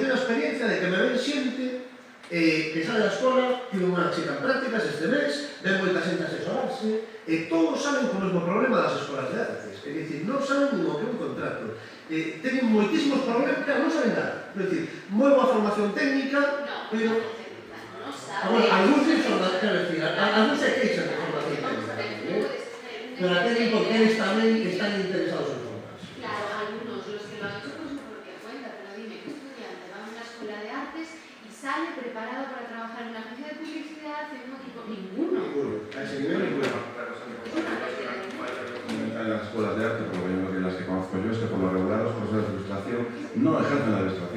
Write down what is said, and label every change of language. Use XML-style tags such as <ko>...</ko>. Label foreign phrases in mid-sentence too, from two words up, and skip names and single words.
<gl>teño a experiencia de que me ven xente que sale da escola, tiene unha chica en prácticas este mes, ven moita xente a asesorarse, e todos saben co mesmo problema das escolas de artes, é dicir, non saben nin o que é un contrato, teñen moitísimos problemas, claro, non saben nada, é dicir, moi boa formación técnica, pero algúns se queixan de formación técnica, pero aqueles porque eles tamén están interesados en formarse.</gl> <es>Claro, algunos, los que lo han hecho pues por propia cuenta, pero dime, ¿qué estudiante va a una escuela de artes y sale preparado para trabajar en una agencia de publicidad, en un equipo? Ninguno. A ese nivel ninguno. Fundamental en las escuelas de arte, por lo menos las que conozco yo, es que por lo regular los profesores de ilustración no ejercen la ilustración.</es>